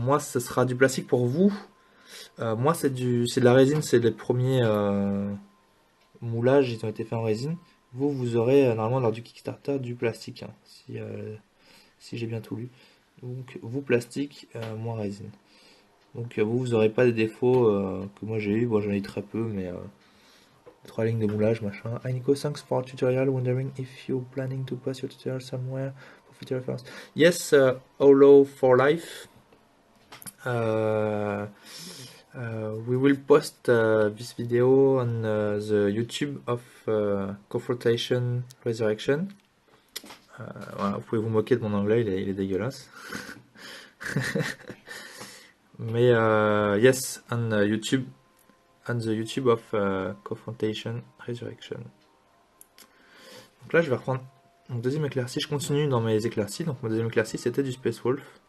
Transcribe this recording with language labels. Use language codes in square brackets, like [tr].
[fr] Moi ce sera du plastique pour vous. Moi c'est de la résine, c'est les premiers moulages, ils ont été faits en résine. Vous aurez normalement lors du Kickstarter du plastique, hein, si j'ai bien tout lu. Donc vous plastique, moi résine. Donc vous aurez pas des défauts que moi j'ai eu. Bon, j'en ai eu très peu, mais 3 lignes de moulage, machin. [en] Hi Nico, thanks for tutorial. Wondering if you're planning to post your tutorial somewhere for future reference. Yes, Holo for life. We will post this video on the YouTube of Confrontation Resurrection. [fr] Voilà, vous pouvez vous moquer de mon anglais, il est dégueulasse. [en] Mais yes, on YouTube, on the YouTube of Confrontation Resurrection. [fr] Donc là, je vais reprendre mon deuxième éclairci. Je continue dans mes éclaircies. Donc mon deuxième éclairci, c'était du Space Wolf.